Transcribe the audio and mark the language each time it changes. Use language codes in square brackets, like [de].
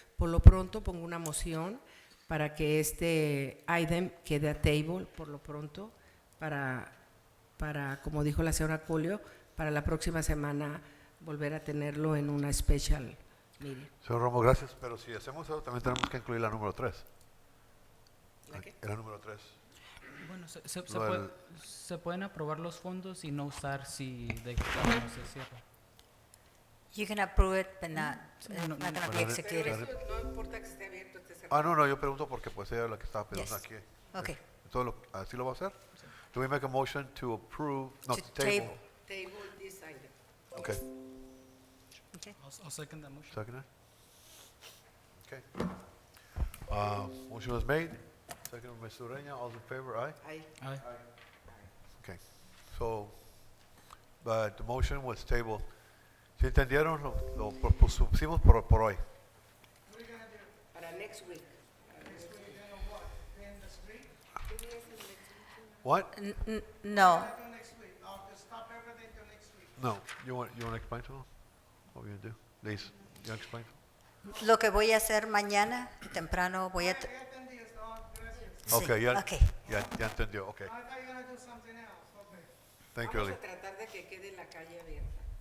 [es] Por lo pronto pongo una moción para que este item quede a table por lo pronto, para como dijo la señora Colio, para la próxima semana volver a tenerlo en una [en] special meeting. [es] Señor Romo, gracias, pero si hacemos eso también tenemos que incluir la número 3. ¿La qué? La número 3. Bueno, se pueden aprobar los fondos y no usar si de plano se cierra. [en] You can approve it, but not gonna be executed. [es] No importa que esté abierto, esté cerrado. No, yo pregunto porque pues ella es la que estaba pidiendo aquí. [en] Okay. [es] ¿Así lo va a hacer? [en] Do we make a motion to approve, no, To to table? Table this item. Okay. Okay. I'll second that motion. Second it? Okay. Motion was made. Second by Ms. Ureña. All in favor, aye? Aye. Okay. So, but the motion was tabled. [es] ¿Sí entendieron? Lo pusimos por hoy. [en] Para next week. What? No. No, you want to explain to them what we're going to do? Liz, you want to explain? [es] Lo que voy a hacer mañana, temprano, voy a... Ya entendí, no, gracias. Sí, Okay, ya, [en] okay. [es] ya entendió, okay. [en] I thought you were gonna do something else, okay. Thank you, [es] Vamos [en] Eli. [es] a tratar de que quede la calle abierta.